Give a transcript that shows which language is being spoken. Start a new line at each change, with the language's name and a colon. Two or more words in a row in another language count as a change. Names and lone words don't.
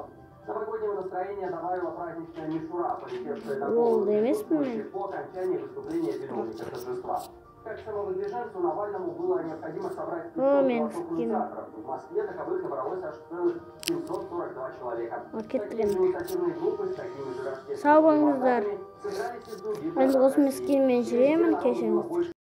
Russian: Новогоднего настроения добавила праздничная мишура, полетевшая на по окончании выступления виновника торжества. Как самовыдвиженцу Навальному было необходимо собрать 500 голосов инициаторов. В Москве таковых набралось аж целых 742 человека. Такие инициативные группы с такими же рождественскими
Turkish: Sağ olun kızlar.
Russian: собрались из других
Turkish: Ben de
Russian: городов
Turkish: kosmik
Russian: России.
Turkish: girmeyeceğim. Kesin.